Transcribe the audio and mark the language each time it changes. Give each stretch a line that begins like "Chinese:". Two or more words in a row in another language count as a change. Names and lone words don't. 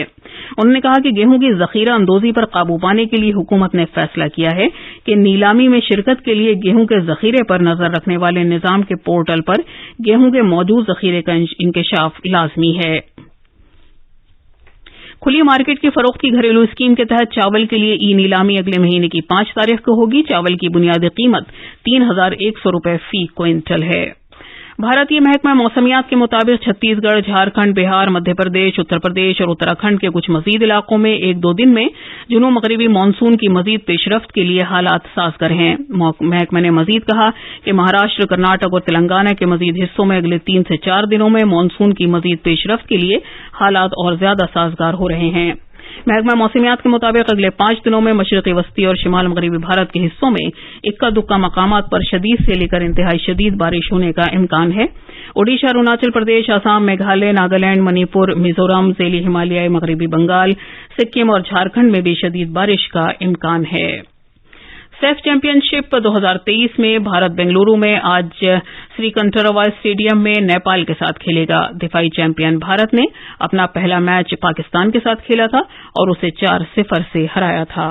Urdu: انہوں نے کہا کہ گیہوں کی ذخیرہ اندوزی پر قابو پانے کے لیے حکومت نے فیصلہ کیا ہے کہ نیلامی میں شرکت کے لیے گیہوں کے ذخیرے پر نظر رکھنے والے نظام کے پورٹل پر گیہوں کے موجود ذخیرے کا انکشاف لازمی ہے. کھلی مارکیٹ کی فروخت کی گھریلو اسکیم کے تحت چاول کے لیے نیلامی اگلے مہینے کی 5 تاریخ کو ہوگی. چاول کی بنیادی قیمت 3100 روپے فی کوئنٹل ہے. بھارتی محکمہ موسمیات کے مطابق چھتیس گڑھ، جھارکھنڈ، بہار، مدھیہ پردیش، اتر پردیش اور اتراکھنڈ کے کچھ مزید علاقوں میں 1-2 دن میں جنوب مغربی مانسون کی مزید پیش رفت کے لیے حالات سازگار ہیں. محکمہ نے مزید کہا کہ مہاراشٹر، کرناٹک اور تلنگانہ کے مزید حصوں میں اگلے 3 سے 4 دنوں میں مانسون کی مزید پیش رفت کے لیے حالات اور زیادہ سازگار ہو رہے ہیں. محکمہ موسمیات کے مطابق اگلے 5 دنوں میں مشرقی وسطی اور شمال مغربی بھارت کے حصوں میں اکا دکا مقامات پر شدید سے لے کر انتہائی شدید بارش ہونے کا امکان ہے. اوڈیشہ، اروناچل پردیش، آسام، میگھالیہ، ناگالینڈ، منی پور، میزورم، ذیلی ہمالیائی مغربی بنگال، سکم اور جھارکھنڈ میں بھی شدید بارش کا امکان ہے. سیف چیمپئن شپ 2023 میں بھارت بنگلورو میں آج سری کنٹروا اسٹیڈیم میں نیپال کے ساتھ کھیلے گا. دفاعی چیمپئن بھارت نے اپنا پہلا میچ پاکستان کے ساتھ کھیلا تھا اور اسے 4-0 سے ہرایا تھا.